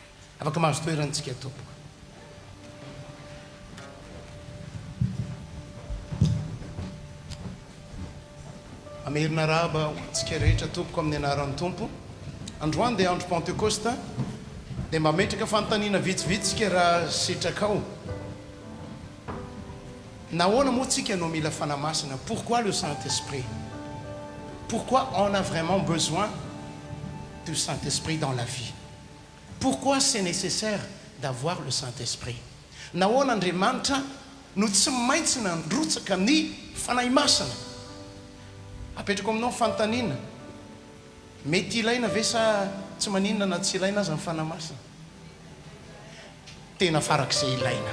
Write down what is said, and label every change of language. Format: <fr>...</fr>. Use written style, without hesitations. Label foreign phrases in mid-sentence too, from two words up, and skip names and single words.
<mg>Afaka mahazo toerantsika tompoko. Amerina raba ho antsika rehetra tompoko amin'ny anaran'ny tompo. Androany dia andro Pentecoste, dia mba metraka fanontaniana vitsivitsika raha sitrakao. Nahoana moa tsika no mila fanamasina?</mg> <fr>Pourquoi le Saint-Esprit? Pourquoi on a vraiment besoin du Saint-Esprit dans la vie? Pourquoi c'est nécessaire d'avoir le Saint-Esprit?</fr> <mg>Nahoana Andriamanitra no tsy maintsy nandrotsaka ny fanahy masina? Apetrako aminao fanontaniana. Mety ilaina ve sa tsy maninona na tsy ilaina aza ny fanahy masina? Tena farak'izay ilaina.</mg>